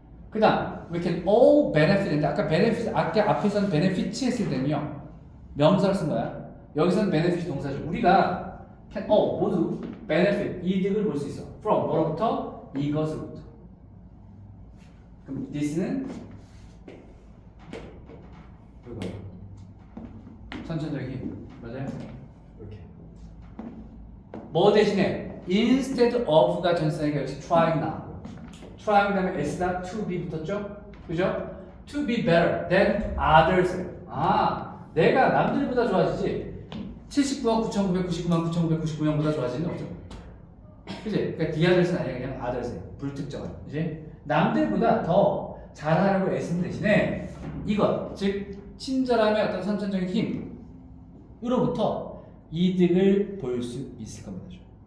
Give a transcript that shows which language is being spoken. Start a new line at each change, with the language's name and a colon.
Korean: 그 다음
English: we can all benefit.
Korean: 아까 앞에서는 benefits 했을 때는요 명사를 쓴 거야. 여기서는 benefit 동사죠. 우리가 can all 모두 benefit 이득을 볼 수 있어. from 뭐로부터? 이것으로부터. 그럼 this는 이거 선천적인 힘 맞아요? 이렇게 뭐 대신에 instead of가 전치사니까 역시 trying now. trying 다음에 s다 to be 붙었죠? 그죠?
English: to be better than others.
Korean: 내가 남들보다 좋아지지 79억 9,999만 9,999명보다 좋아지는 없죠. 그지? 그러니까 the others는 아니라 그냥 others. 불특정한. 그지? 남들보다 더 잘하려고 애쓰는 대신에 이것, 즉 친절함의 어떤 선천적인 힘으로부터 이득을 볼 수 있을 겁니다.